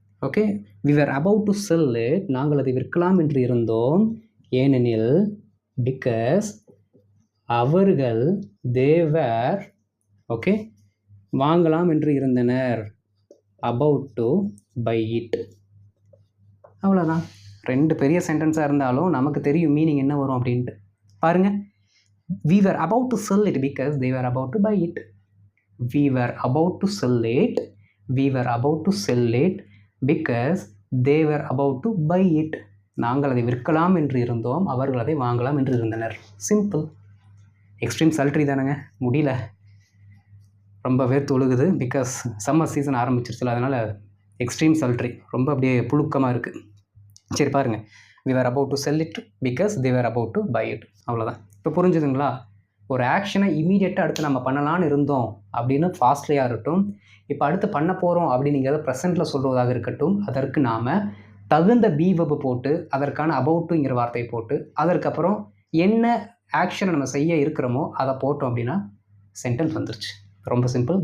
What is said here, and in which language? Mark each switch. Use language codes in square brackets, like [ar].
[en] okay, we were about to sell it, [ta] நாங்கள் அதை விற்கலாம் என்று இருந்தோம், ஏனெனில் பிகாஸ் அவர்கள் தேவர் ஓகே வாங்கலாம் என்று இருந்தனர், [en] About to buy it. [ta] அவ்வளோதான். ரெண்டு பெரிய சென்டென்ஸாக இருந்தாலும் நமக்கு தெரியும் மீனிங் என்ன வரும் அப்படின்ட்டு. பாருங்கள், [en] we were about to sell it because they were about to buy it. we were about to sell it, we were about to sell it because they were about to buy it. [ta] நாங்கள் அதை விற்கலாம் என்று இருந்தோம், அவர்கள் அதை வாங்கலாம் என்று இருந்தனர். சிம்பிள். எக்ஸ்ட்ரீம் சல்ட்ரி தானேங்க, முடியல, ரொம்ப வேர்த்து ஒழுகுது. பிகாஸ் சம்மர் சீசன் ஆரம்பிச்சிருச்சுல, அதனால் எக்ஸ்ட்ரீம் சல்ட்ரி, ரொம்ப அப்படியே புழுக்கமாக இருக்குது. சரி பாருங்கள், [en] we were about to sell it because they were about to buy it. [ta] அவ்வளோதான். இப்போ புரிஞ்சுதுங்களா? ஒரு ஆக்ஷனை இமீடியட்டாக அடுத்து நம்ம பண்ணலான்னு இருந்தோம் அப்படின்னு ஃபாஸ்ட்லியாக இருக்கட்டும், இப்போ அடுத்து பண்ண போகிறோம் அப்படிங்கிறத ப்ரெசென்ட்டில் சொல்வதாக இருக்கட்டும், அதற்கு நாம் தகுந்த பி வெர்பு போட்டு அதற்கான அபவுட் டுங்கிற வார்த்தையை போட்டு அதற்கப்புறம் என்ன ஆக்ஷனை நம்ம செய்ய இருக்கிறோமோ அதை போட்டோம் அப்படின்னா சென்டென்ஸ் வந்துருச்சு. ரொம்ப சிம்பிள்.